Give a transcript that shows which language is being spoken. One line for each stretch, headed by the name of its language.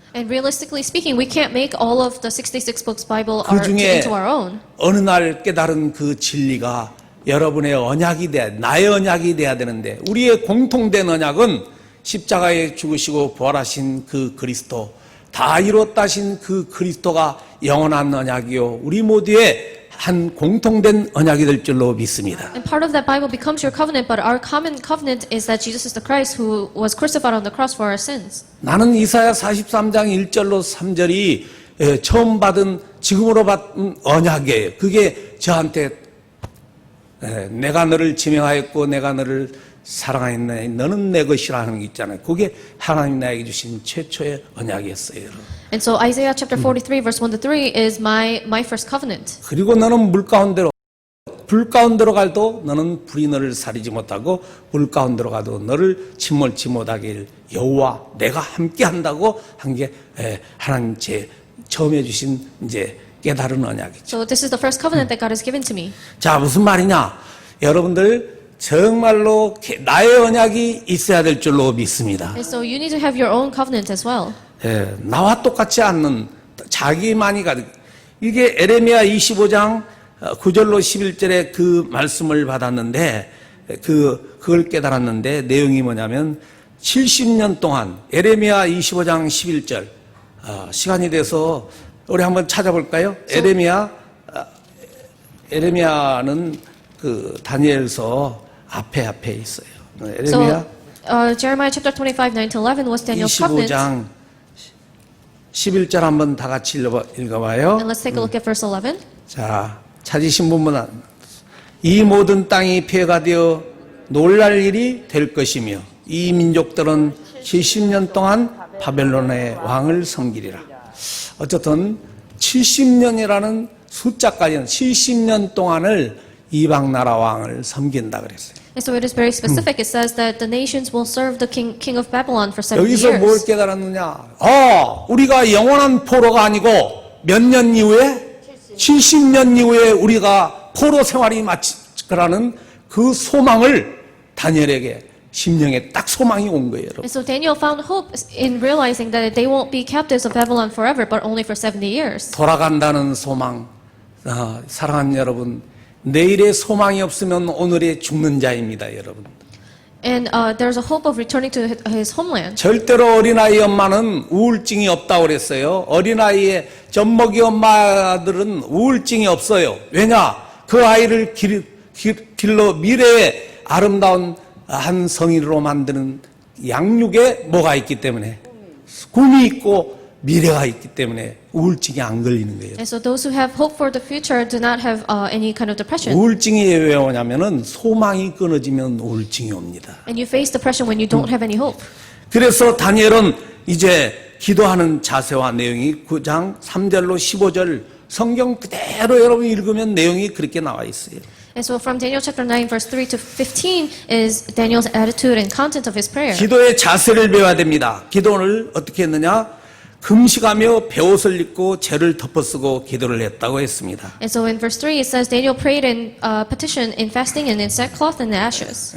English: And realistically speaking, we can't make all of the 66 books Bible
Korean: 그 중에
English: into our own.
Korean: 어느 날 깨달은 그 진리가 여러분의 언약이 나의 언약이 돼야 되는데 우리의 공통된 언약은 십자가에 죽으시고 부활하신 그 그리스도, 다 이뤘다 하신 그 그리스도가 영원한 언약이요 우리 모두의 한 공통된 언약이 될 줄로 믿습니다.
English: And part of that Bible becomes your covenant, but our common covenant is that Jesus is the Christ who was crucified on the cross for our sins.
Korean: 나는 이사야 43장 1절로 3절이 처음 받은 지금으로 받은 언약이에요. 그게 저한테 내가 너를 지명하였고 내가 너를 사랑하였네 너는 내 것이라 하는 게 있잖아요. 그게 하나님 나에게 주신 최초의 언약이었어요. 여러분.
English: And so Isaiah chapter 43 verse 1 to 3 is my first covenant.
Korean: 그리고 너는 불 가운데로 갈도 너는 불이 너를 사리지 못하고 물 가운데로 가도 너를 침몰치 못하길 여호와 내가 함께 한다고 한 게 하나님 처음 해주신 이제 깨달은 언약이죠.
English: So this is the first covenant that God has given to me.
Korean: 자, 무슨 말이냐? 여러분들 정말로 나의 언약이 있어야 될 줄로 믿습니다.
English: And so you need to have your own covenant as well.
Korean: 나와 똑같지 않는 자기만이 가득. 이게 에레미야 25장 9절로 11절에 그 말씀을 받았는데 그걸 깨달았는데 내용이 뭐냐면 70년 동안 에레미야 25장 11절 시간이 돼서 우리 한번 찾아볼까요? 에레미야는 그 다니엘서 앞에 있어요. 에레미야
English: So Jeremiah chapter 25 9 to 11 was Daniel's covenant.
Korean: 25장 11절 한번 다 같이 읽어봐요.
English: And let's take a look at verse 11.
Korean: 자, 찾으신 분은 이 모든 땅이 폐허가 되어 놀랄 일이 될 것이며 이 민족들은 70년 동안 바벨론의 왕을 섬기리라. 어쨌든 70년이라는 숫자까지는 70년 동안을 이방 나라 왕을 섬긴다 그랬어요.
English: And so it is very specific. It says that the nations will serve the king of Babylon for 70
Korean: 여기서 뭘
English: years.
Korean: 깨달았느냐? 우리가 영원한 포로가 아니고 몇 년 이후에 70년 이후에 우리가 포로 생활이 마치라는 그 소망을 다니엘에게 심령에 딱 소망이 온 거예요. 여러분.
English: And so Daniel found hope in realizing that they won't be captives of Babylon forever, but only for 70 years.
Korean: 돌아간다는 소망. 사랑하는 여러분, 내일의 소망이 없으면 오늘의 죽는 자입니다, 여러분.
English: And there's a hope of returning to his homeland.
Korean: 절대로 어린아이 엄마는 우울증이 없다고 그랬어요. 어린아이의 젖먹이 엄마들은 우울증이 없어요. 왜냐? 그 아이를 길러 미래의 아름다운 한 성인으로 만드는 양육에 뭐가 있기 때문에 꿈이 있고 미래가 있기 때문에 우울증이 안 걸리는 거예요.
English: And so those who have hope for the future do not have any kind of depression.
Korean: 우울증이 왜 오냐면은 소망이 끊어지면 우울증이 옵니다.
English: And you face depression when you don't have any hope.
Korean: 그래서 다니엘은 이제 기도하는 자세와 내용이 9장 3절로 15절 성경 그대로 여러분 읽으면 내용이 그렇게 나와 있어요.
English: And so from Daniel chapter 9 verse 3 to 15 is Daniel's attitude and content of his prayer.
Korean: 기도의 자세를 배워야 됩니다. 기도를 어떻게 했느냐? 금식하며 베옷을 입고 죄를 덮어쓰고 기도를 했다고 했습니다.
English: And so in verse 3 it says Daniel prayed in petition in fasting and in sackcloth and ashes.